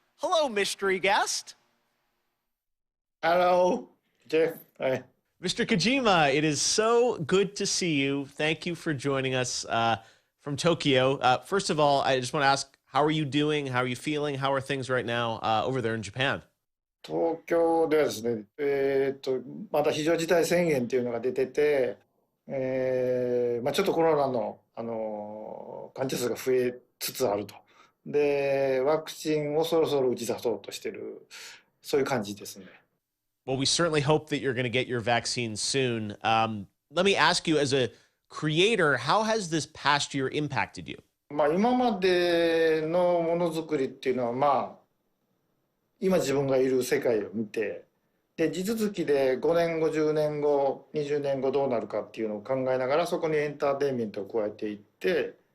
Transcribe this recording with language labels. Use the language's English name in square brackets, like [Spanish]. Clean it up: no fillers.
[English] Hello, mystery guest. Hello, Jeff. Hi. Mr. Kojima, it is so good to see you. Thank you for joining us from Tokyo. First of all, I just want to ask, how are you doing? How are you feeling? How are things right now over there in Japan? [Japanese] 東京ではですね、また非常事態宣言っていうのが出てて、ちょっとコロナの、患者数が増えつつあると。で、ワクチンをそろそろ打ち出そうとしてる、そういう感じですね。 [English] Well, we certainly hope that you're going to get your vaccine soon. Let me ask you, as a creator, how has this past year impacted you? [Japanese] まあ今までのものづくりっていうのはまあ今自分がいる世界を見てで地続きで5年後10年後20年後どうなるかっていうのを考えながらそこにエンターテインメントを加えていって、